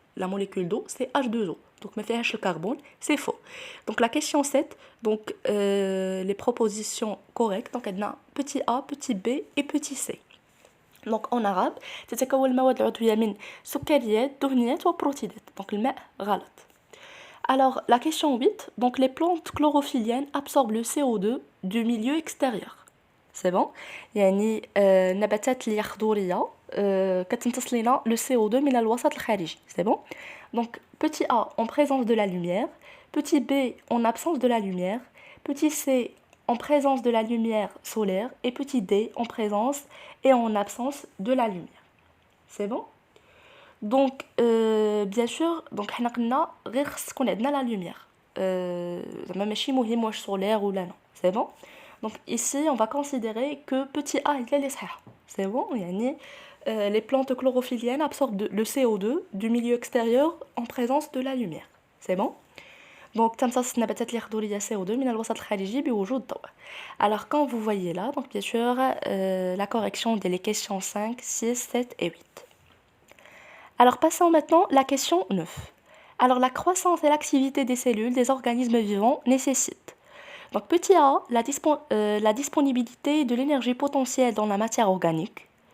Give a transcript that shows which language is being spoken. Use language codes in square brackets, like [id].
[fr] La molécule d'eau, c'est H2O. Donc [ar] ما فيهاش [fr] le carbone, c'est faux. Donc la question 7, donc les propositions correctes. Donc [ar] عندنا [fr] petit a, petit b et petit c. Donc en arabe [ar] تتكون المواد العضوية من سكريات دهنيات وبروتيدات. Donc الماء غلط. [fr] Alors la question 8, donc les plantes chlorophylliennes absorbent le CO2 du milieu extérieur. C'est bon? [ar] يعني النباتات اليخضورية كتمتص لنا [fr] le CO2 [ar] من الوسط الخارجي. [fr] C'est bon? Donc petit a en présence de la lumière, petit b en absence de la lumière, petit c en présence de la lumière solaire et petit d en présence et en absence de la lumière. C'est bon? Donc bien sûr, donc [ar] حنا قلنا غير خص تكون عندنا [fr] la lumière. [ar] زعما ماشي مهم واش [fr] solaire ou là non. C'est bon? Donc ici on va considérer que petit a [ar] هي اللي صحيحة. [fr] C'est bon? يعني les plantes chlorophylliennes absorbent le CO2 du milieu extérieur en présence de la lumière. C'est bon? [ar] Donc تمتص النباتات اليخضورية CO2 من الوسط الخارجي بوجود ضوء. [fr] Alors quand vous voyez là, donc bien sûr la correction des questions 5, 6, 7 et 8. Alors passons maintenant à la question 9. Alors la croissance et l'activité des cellules des organismes vivants nécessitent. Donc petit a, la disponibilité de l'énergie potentielle dans la matière organique.